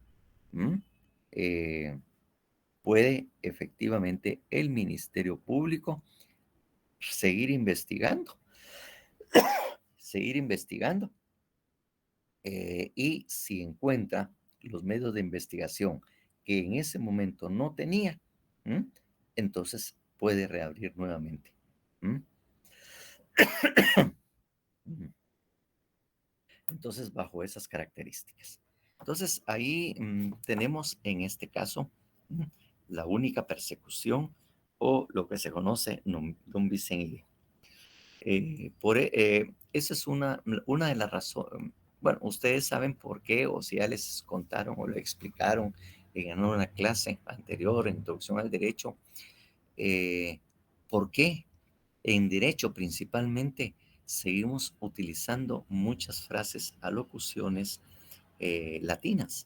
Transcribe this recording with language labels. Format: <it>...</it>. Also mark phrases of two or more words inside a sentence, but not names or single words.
<es>puede efectivamente el Ministerio Público seguir investigando, seguir investigando y si encuentra los medios de investigación que en ese momento no tenía, entonces puede reabrir nuevamente. Entonces, bajo esas características. Entonces, ahí tenemos en este caso la única persecución o lo que se conoce</es> <la>non bis in idem.</la> <es>Esa es una de las razones. Bueno, ustedes saben por qué, o si ya les contaron o le explicaron en una clase anterior, en Introducción al Derecho, por qué en derecho principalmente seguimos utilizando muchas frases, alocuciones latinas.</es>